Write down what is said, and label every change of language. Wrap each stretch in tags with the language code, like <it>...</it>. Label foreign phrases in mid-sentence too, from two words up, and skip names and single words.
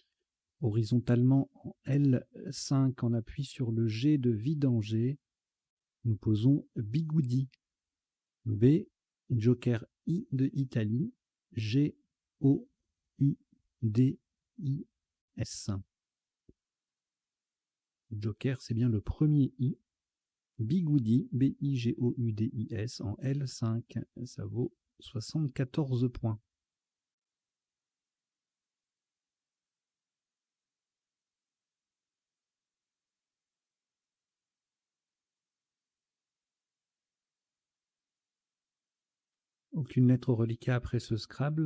<fr>Horizontalement en L5 en appui sur le G de vidanger. Nous posons Bigoudi. B, Joker I de Italie. G, O, U, D, I, S. Joker, c'est bien le premier I. Bigoudi, B-I-G-O-U-D-I-S, en L5. Ça vaut 74 points. Aucune lettre reliquat après ce Scrabble.</fr>